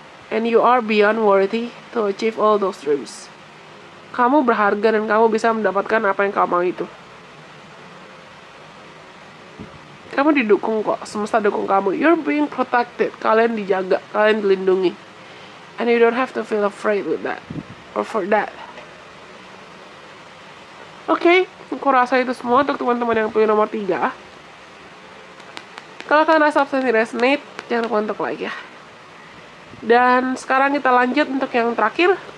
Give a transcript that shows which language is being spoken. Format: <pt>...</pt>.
<en>And you are beyond worthy to achieve all those dreams.</en> <id>Kamu berharga dan kamu bisa mendapatkan apa yang kamu mau itu. Kamu didukung kok, semesta dukung kamu.</id> <en>You're being protected,</en> <id>kalian dijaga, kalian dilindungi.</id> <en>And you don't have to feel afraid with that, or for that.</en> <id>Oke, aku rasa itu semua untuk teman-teman yang pilih nomor 3. Kalau kalian rasa absensi resonate, jangan lupa untuk like ya. Dan sekarang kita lanjut untuk yang terakhir.</id>